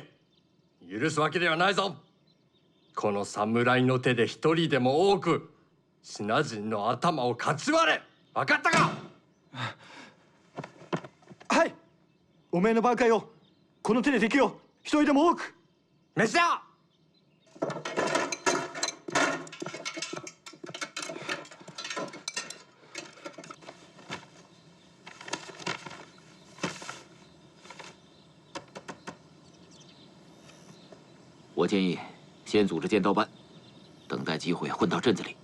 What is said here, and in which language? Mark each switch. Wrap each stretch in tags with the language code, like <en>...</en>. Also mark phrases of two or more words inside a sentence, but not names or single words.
<ja>許すわけではないぞ。この侍の手で一人でも多くシナ人の頭をかち割れ。分かったか？はい。お前の挽回をこの手で敵を一人でも多く。飯だ！</ja> <zh>我建议先组织剑道班，等待机会混到镇子里。</zh>